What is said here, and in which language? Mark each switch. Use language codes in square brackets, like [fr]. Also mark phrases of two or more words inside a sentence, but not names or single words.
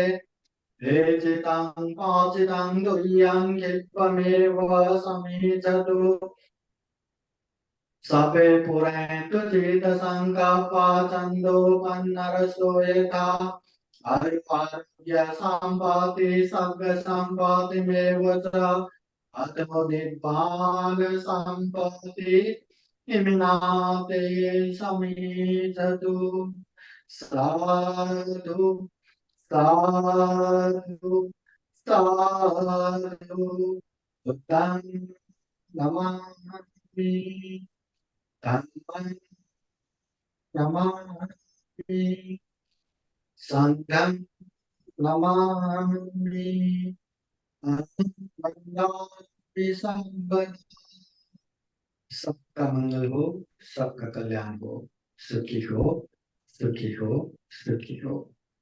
[pi] हेजितं पाचितं तुल्यं क्षिप्तमेव समीचतु सभे पुरैन्तु चित्तसङ्कल्पा छन्दोपन्नरसो यथा आयुरारोग्य सम्पत्ति सर्गसम्पत्तिमेव च अतो निब्बाल सम्पत्ति इमिनाते समीचतु। साधु साधु साधु बुद्धं नमामि, धम्मं नमामि, संघं नमामि। मंगलानि सर्वदा। [hi] सबका मंगल हो, सबका कल्याण हो, सुखी हो, सुखी हो, सुखी हो।